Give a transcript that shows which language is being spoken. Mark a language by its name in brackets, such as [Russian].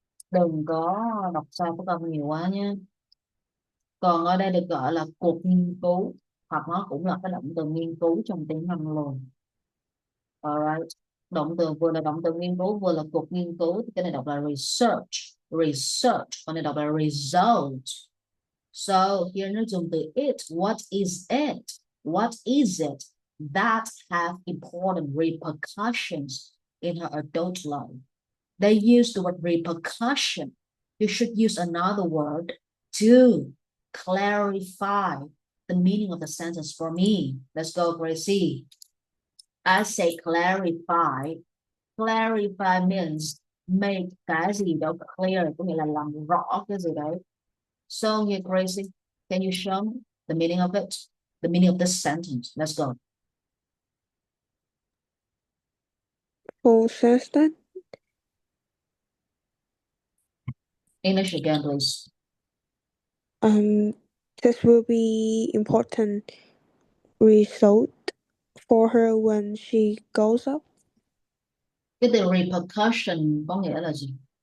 [Vietnamese] Đừng có đọc sai của câu nhiều quá nhé. Còn ở đây được gọi là cuộc nghiên cứu, hoặc nó cũng là cái động từ nghiên cứu trong tiếng Anh luôn. Alright. Động từ vừa là động từ nghiên cứu vừa là cuộc nghiên cứu, thì cái này đọc là research, còn này đọc là result. [English] So here [Vietnamese] nó dùng từ [English] it. What is it? What is it that have important repercussions in her adult life? They use the word repercussion. You should use another word to clarify the meaning of the sentence for me. Let's go, Gracie. I say clarify. Clarify means make [Vietnamese] cái gì đó clear, có nghĩa là làm rõ cái gì đấy. [English] So here, Gracie, can you show me the meaning of it? The meaning of this sentence. Let's go. Full sentence. English again, please. This will be important result for her when she goes up. [Vietnamese] Cái từ repercussion có nghĩa là gì?